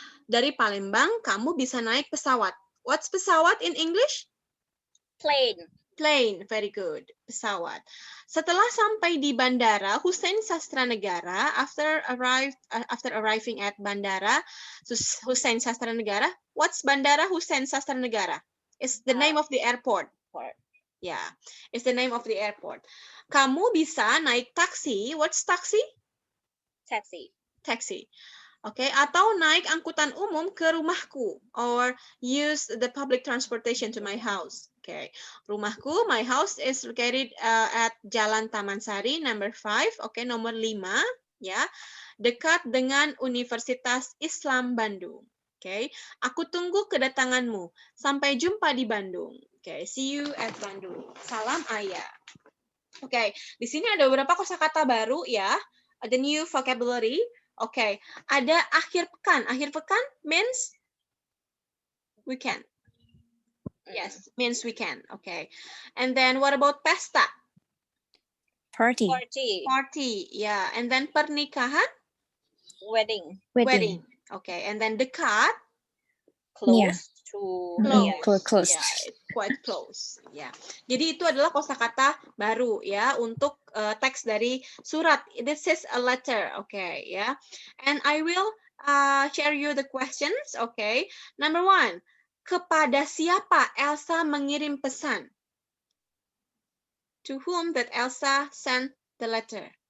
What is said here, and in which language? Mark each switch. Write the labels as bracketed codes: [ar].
[id] Dari Palembang, kamu bisa naik pesawat. [en] What's pesawat in English? Plane, very good. Pesawat. [id] Setelah sampai di [en] Bandara Husein Sastranegara, after arriving at Bandara Husein Sastranegara, what's Bandara Husein Sastranegara? It's the name of the airport. Yeah, it's the name of the airport. [id] Kamu bisa naik taksi. [en] What's taksi? Taxi. Taxi. Oke, [id] atau naik angkutan umum ke rumahku, [en] or use the public transportation to my house. Oke, rumahku, my house is located at Jalan Taman Sari, number 5. [id] Oke, nomor 5, ya, dekat dengan Universitas Islam Bandung. Oke, aku tunggu kedatanganmu. Sampai jumpa di Bandung. Oke, [en] see you at Bandung. [id] Salam ayah. Oke, di sini ada beberapa kosakata baru ya. [en] The new vocabulary. [id] Oke, ada akhir pekan. Akhir pekan [en] means weekend. Yes, means weekend. Okay. And then what about pesta? Party. Party, yeah. And then pernikahan? Wedding. Wedding. Okay. And then dekat? Close to near. Close. Yeah, it's quite close. Yeah. [id] Jadi itu adalah kosakata baru ya untuk teks dari surat. [en] This is a letter, okay, ya. And I will share you the questions, okay. [id] Number 1, kepada siapa Elsa mengirim pesan? [en] To whom that Elsa sent the letter?